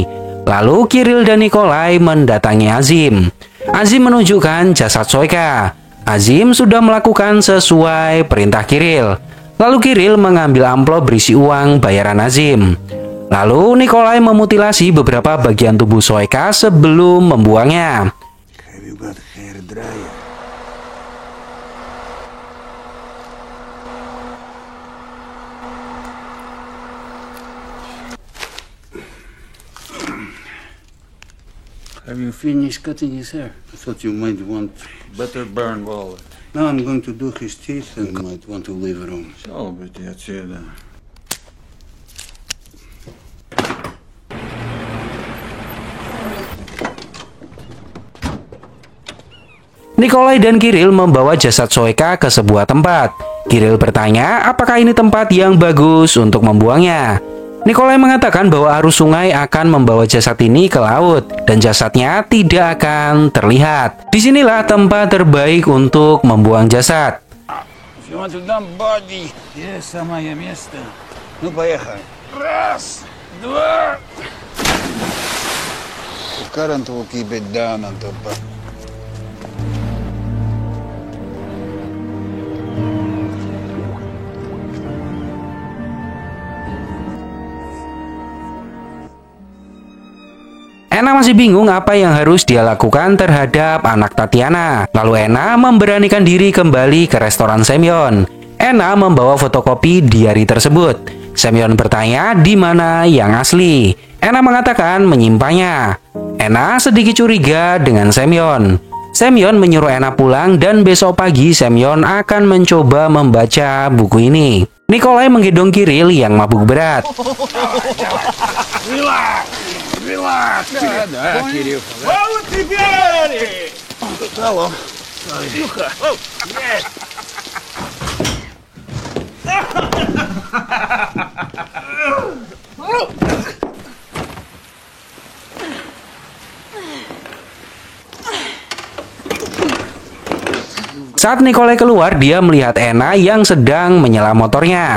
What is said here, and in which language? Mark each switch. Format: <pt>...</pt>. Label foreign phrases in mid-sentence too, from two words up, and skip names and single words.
<id>Lalu Kiril dan Nikolai mendatangi Azim. Azim menunjukkan jasad Soika. Azim sudah melakukan sesuai perintah Kiril. Lalu Kiril mengambil amplop berisi uang bayaran Azim. Lalu Nikolai memutilasi beberapa bagian tubuh Soika sebelum membuangnya.</id> <en>Have you got hair dryer? Have you finished cutting his hair? I thought you might want... Better burn wallet. Now I'm going to do his teeth and might want to leave room.</en> <ru>Шел бы ты отсюда.</ru> <id>Nikolai dan Kiril membawa jasad Soika ke sebuah tempat. Kiril bertanya apakah ini tempat yang bagus untuk membuangnya. Nikolai mengatakan bahwa arus sungai akan membawa jasad ini ke laut dan jasadnya tidak akan terlihat. Disinilah tempat terbaik untuk membuang jasad.</id> <en>If you want to dump body, yes,</en> <ru>самое место. Ну, поехали. Раз, два.</ru> <en>The current will keep it down on top of...</en> <id>Anna masih bingung apa yang harus dia lakukan terhadap anak Tatiana. Lalu Anna memberanikan diri kembali ke restoran Semyon. Anna membawa fotokopi diari tersebut. Semyon bertanya di mana yang asli. Anna mengatakan menyimpannya. Anna sedikit curiga dengan Semyon. Semyon menyuruh Anna pulang dan besok pagi Semyon akan mencoba membaca buku ini. Nikolai menggendong Kiril yang mabuk berat.</id> <en>Relax.</en> <ru>Да, Кирилл. Вот теперь!</ru> <en>Hello.</en> <ru>Ну-ка.</ru> <id>Saat Nikolai keluar, dia melihat Anna yang sedang menyelam motornya.</id>